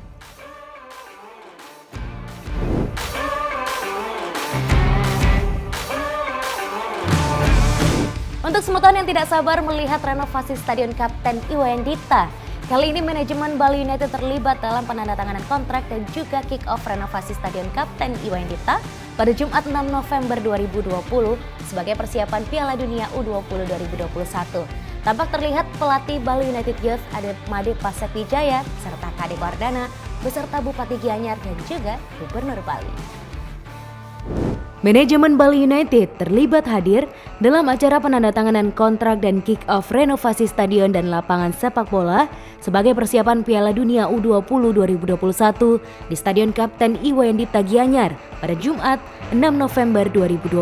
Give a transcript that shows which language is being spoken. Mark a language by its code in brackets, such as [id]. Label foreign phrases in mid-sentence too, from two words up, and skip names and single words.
[id] Untuk Semeton yang tidak sabar melihat renovasi Stadion Kapten Iwayan Dipta, kali ini manajemen Bali United terlibat dalam penandatanganan kontrak dan juga kick-off renovasi Stadion Kapten Iwayan Dipta pada Jumat 6 November 2020 sebagai persiapan Piala Dunia U20 2021. Tampak terlihat pelatih Bali United Youth ada Made Pasek Wijaya serta Kadek Wardana beserta Bupati Gianyar dan juga Gubernur Bali. Manajemen Bali United terlibat hadir dalam acara penandatanganan kontrak dan kick-off renovasi stadion dan lapangan sepak bola sebagai persiapan Piala Dunia U20 2021 di Stadion Kapten Iwayan Dipta Gianyar pada Jumat 6 November 2020.